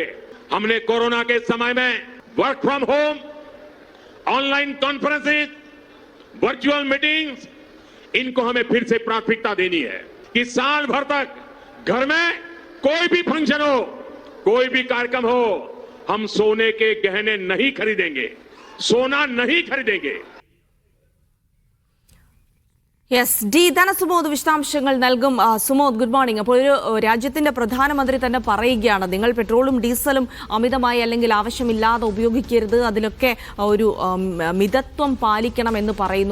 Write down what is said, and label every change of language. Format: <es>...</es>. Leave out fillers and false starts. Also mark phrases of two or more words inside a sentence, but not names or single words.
<hi>हमने कोरोना के समय में</hi> <en>work from home, online conferences, virtual meetings,</en> <hi>इनको हमें फिर से प्राथमिकता देनी है कि साल भर तक घर में कोई भी फंक्शन हो, कोई भी कार्यक्रम हो, हम सोने के गहने नहीं खरीदेंगे, सोना नहीं खरीदेंगे।</hi> <ml>യെസ് ഡി ധനസുമോദ് വിശദാംശങ്ങൾ നൽകും.</ml> <en>Sumod, good morning.</en> <ml>അപ്പോൾ ഒരു രാജ്യത്തിന്റെ പ്രധാനമന്ത്രി തന്നെ പറയുകയാണ്, നിങ്ങൾ പെട്രോളും ഡീസലും അമിതമായി അല്ലെങ്കിൽ ആവശ്യമില്ലാതെ ഉപയോഗിക്കരുത്, അതിലൊക്കെ ഒരു മിതത്വം പാലിക്കണം എന്ന് പറയുന്നു.</ml>